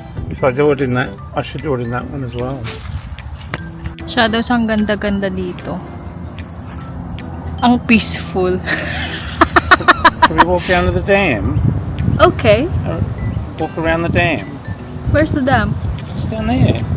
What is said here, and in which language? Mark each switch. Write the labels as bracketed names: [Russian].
[English] If I do it in that, I should do it in that one as well. [Filipino] Shadows, ang ganda-ganda dito. Ang peaceful. [English] Should we walk down to the dam? Okay. Walk around the dam. Where's the dam? Just down there.